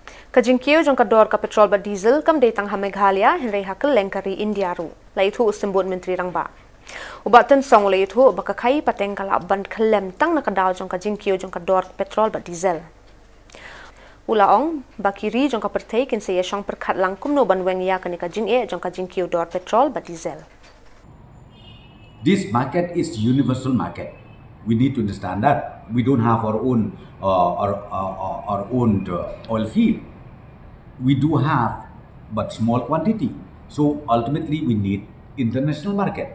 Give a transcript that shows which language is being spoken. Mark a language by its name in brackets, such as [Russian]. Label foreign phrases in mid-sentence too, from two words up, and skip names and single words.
[Khasi] Ka jingkiew jong ka dor ka petrol ba diesel kam datang ha Meghalaya hynrei ha kylleng kari India ru lai thu usimbut menteri rang ba ubatan song lai thu ba ka khai pateng kala ban khlem tang na ka daw jong ka jingkiew jong ka dor petrol ba diesel ulaong bakiri jong ka perthei kin se yashong perkhat lang kum no ban weng ya ka ni ka jingkiew jong ka jingkiew dor petrol ba diesel. [English] This market is universal market. We need to understand that we don't have our own oil field. We do have, but small quantity. So ultimately, we need international market.